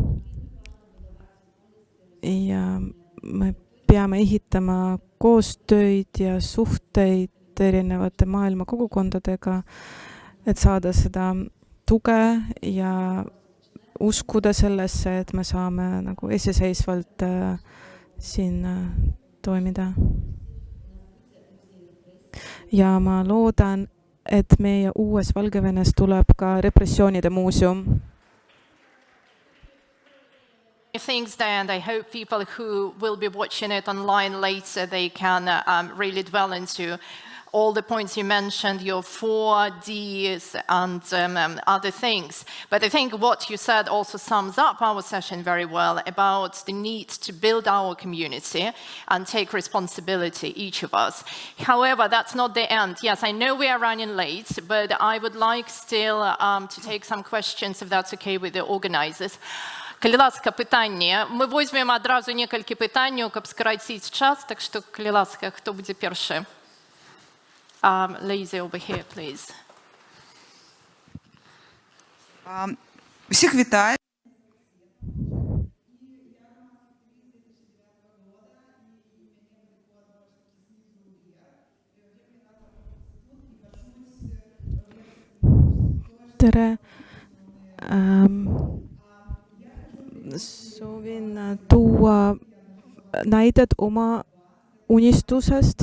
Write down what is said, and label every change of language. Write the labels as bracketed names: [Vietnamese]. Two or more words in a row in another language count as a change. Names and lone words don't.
[Estonian] Ja me peame ehitama koostöid ja suhteid erinevate maailma kogukondadega, et saada seda tuge ja uskuda sellesse, et me saame nagu iseseisvalt siin toimida. Ja ma loodan, et meie uues Valgevenes tuleb ka repressioonide muuseum. [English] Things there, and I hope people who will be watching it online later, they can really dwell into all the points you mentioned, your 4Ds and other things. But I think what you said also sums up our session very well about the need to build our community and take responsibility, each of us. However, that's not the end. Yes, I know we are running late, but I would like still to take some questions, if that's okay with the organizers. [Belarusian] Калі ласка, пытанне. Мы возьмем адразу некалькі пытанняў, каб скараціць час, так што, калі ласка, хто будзе першы? [English] Lazy over here, please. [Ukrainian] Всіх вітаю. [Estonian] Tere. Soovin tuua näidet oma unistusest.